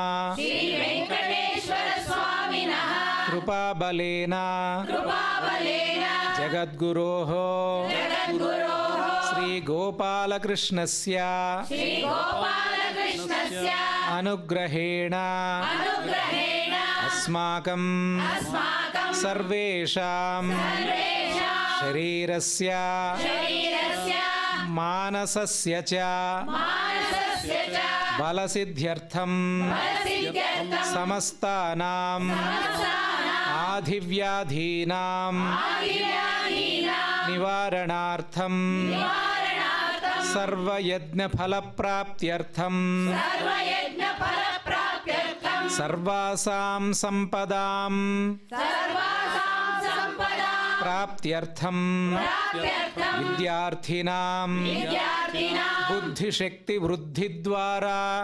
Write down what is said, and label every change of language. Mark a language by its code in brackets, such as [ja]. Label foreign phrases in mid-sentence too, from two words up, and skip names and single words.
[sa] ಕೃಪಾಬಲೇನ ಜಗದ್ಗುರೋಃ ಶ್ರೀ ಗೋಪಾಲಕೃಷ್ಣಸ್ಯ ಅನುಗ್ರಹೇಣ ಅಸ್ಮಾಕಂ ಸರ್ವೇಷಾಂ ಶರೀರಸ್ಯ ಮಾನಸಸ್ಯ ಚ ಬಲಸಿದ್ಧ್ಯರ್ಥಂ ಸಮಸ್ತಾನಾಂ ಆಧಿವ್ಯಾಧೀನಾಂ ನಿವಾರಣಾರ್ಥಂ ಸರ್ವಯಜ್ಞಫಲಪ್ರಾಪ್ತ್ಯರ್ಥಂ ಸರ್ವಾಸಾಂ ಸಂಪದಾಂ ಪ್ರಾಪ್ತ್ಯರ್ಥಂ ವಿದ್ಯಾರ್ಥಿನಾಂ ಬುದ್ಧಿಶಕ್ತಿ ವೃದ್ಧಿದ್ವಾರಾ